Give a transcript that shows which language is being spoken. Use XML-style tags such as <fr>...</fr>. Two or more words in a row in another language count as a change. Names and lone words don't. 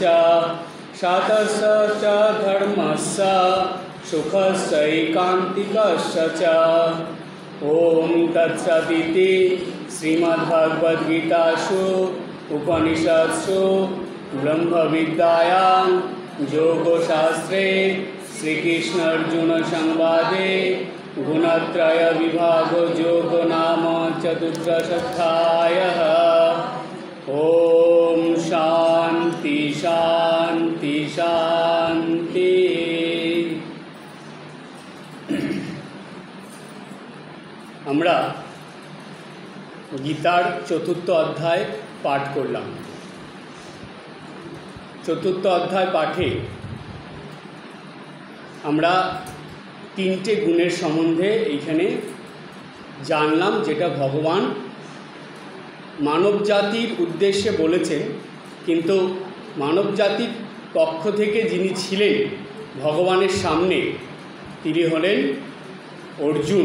<sa>शातस्य च धर्मस्य सुखस्यैकान्तिकस्य च ओम तत्सदिति श्रीमद्भगवद्गीतासु उपनिषत्सु ब्रह्मविद्यायां योगशास्त्रे श्रीकृष्णार्जुन संवादे गुणत्रय विभाग योग नाम चतुर्दशोऽध्यायः। ओम शांति शांति शांति।</sa> <bn>আমরা গীতার চতুর্থ অধ্যায় পাঠ করলাম। চতুর্থ অধ্যায় পাঠে আমরা তিনটে গুণের সম্বন্ধে এইখানে জানলাম, যেটা ভগবান মানব জাতির উদ্দেশ্যে বলেছেন, কিন্তু মানব জাতির পক্ষ থেকে যিনি ছিলেন ভগবানের সামনে তিনি হলেন অর্জুন।</bn>